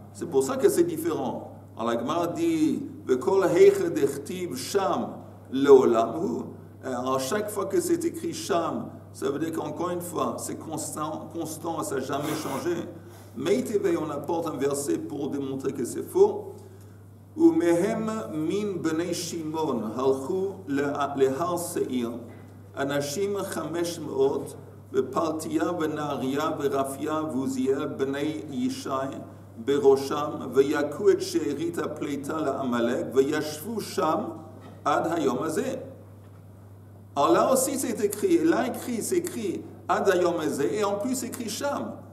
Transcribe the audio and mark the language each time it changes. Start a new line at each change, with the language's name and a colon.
French: C'est pour ça que c'est différent. Alors la Gemara dit
Aramaic: V'kol heiche dechtiv Sham leolam.
French: Alors chaque fois que c'est écrit Sham, ça veut dire qu'encore une fois, c'est constant, ça n'a jamais changé. Mais on apporte un verset pour démontrer que c'est faux.
Hebrew: ומהם מן בני שמעון הלכו להר שעיר, אנשים 500, ופלטיה ונהריה ורפיה ועוזיאל בני ישי בראשם, ויכו את שארית הפליטה לעמלק, וישבו שם עד היום הזה.
French: Alors là aussi c'est écrit, là écrit, c'est écrit
Hebrew: עד היום הזה,
French: et en plus c'est écrit שם.